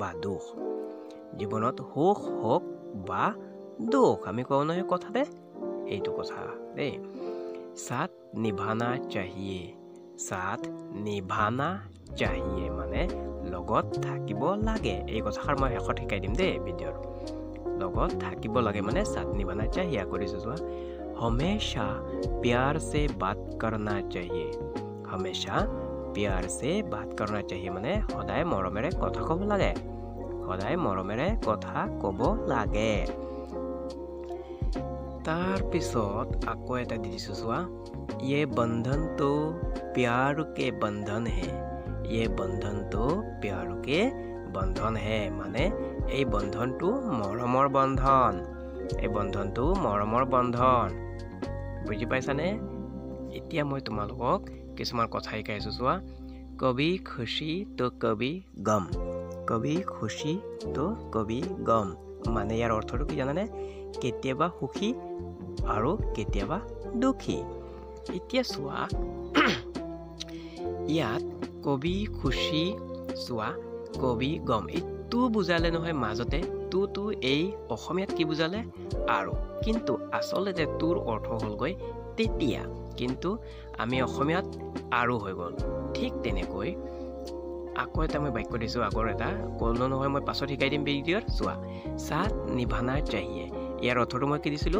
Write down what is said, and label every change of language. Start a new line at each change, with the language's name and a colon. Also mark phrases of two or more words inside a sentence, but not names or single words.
Assamese: বা দুখ আমি কওঁ নহয় কথাতে এইটো কথা দেই
Hindi: साथ निभाना चाहिए
Assamese: माने লগত থাকিব লাগে এই কথাৰ মই শেষত শিকাই দিম দেই ভিডিঅ'ৰ লগত থাকিব লাগে মানে
Hindi: साथ निभाना चाहिए
Assamese: কৰিছো যোৱা
Hindi: हमेशा प्यार से बात करना चाहिए
Assamese: মানে সদায় মৰমেৰে কথা ক'ব লাগে तार पिছত আকৌ এটা দিছো চোৱা
Hindi: ये बंधन तो प्यार के बंधन है
Assamese: माने এই বন্ধনটো মৰমৰ বন্ধন বুজি পাইছানে এতিয়া মই তোমালোকক কিছুমান কথা শিকাইছো চোৱা
Hindi: कभी खुशी तो कभी गम
Assamese: মানে ইয়াৰ অৰ্থটো কি জানানে কেতিয়াবা সুখী আৰু কেতিয়াবা দুখী এতিয়া চোৱা ইয়াত
Hindi: कभी खुशी
Assamese: চোৱা
Hindi: कभी गम
Assamese: এইটো বুজালে নহয় মাজতে তু এই অসমীয়াত কি বুজালে আৰু কিন্তু আচলতে তোৰ অৰ্থ হ'লগৈ তেতিয়া কিন্তু আমি অসমীয়াত আৰু হৈ গ'ল ঠিক তেনেকৈ আকৌ এটা মই বাক্য দিছোঁ আগৰ এটা ক'লো নহয় মই পাছত শিকাই দিম ভিডিঅ'ত চোৱা
Hindi: साथ निभाना चाहिए
Assamese: ইয়াৰ অৰ্থটো মই কি দিছিলোঁ